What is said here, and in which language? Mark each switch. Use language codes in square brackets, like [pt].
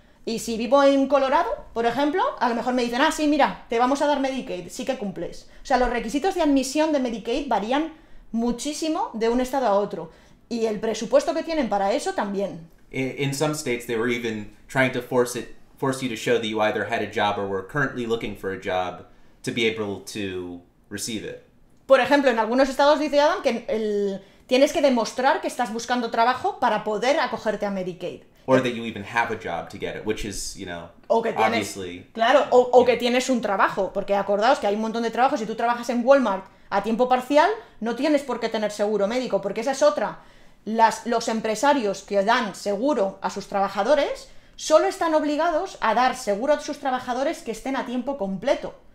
[es] Y si vivo en Colorado, por ejemplo, a lo mejor me dicen, sí, mira, te vamos a dar Medicaid, sí que cumples. O sea, los requisitos de admisión de Medicaid varían muchísimo de un estado a otro. Y el presupuesto que tienen para eso también. [en] In some states, they were even trying to force you to show that you either had a job or were currently looking for a job to be able to receive it. [es] Por ejemplo, en algunos estados dice Adam que tienes que demostrar que estás buscando trabajo para poder acogerte a Medicaid. [en] Or that you even have a job to get it, which is, [es] o que tienes, [en] obviously... [es] Claro, o que tienes un trabajo, porque acordaos que hay un montón de trabajos. Si tú trabajas en Walmart a tiempo parcial, no tienes por qué tener seguro médico, porque esa es otra. Los empresarios que dan seguro a sus trabajadores solo están obligados a dar seguro a sus trabajadores que estén a tiempo completo.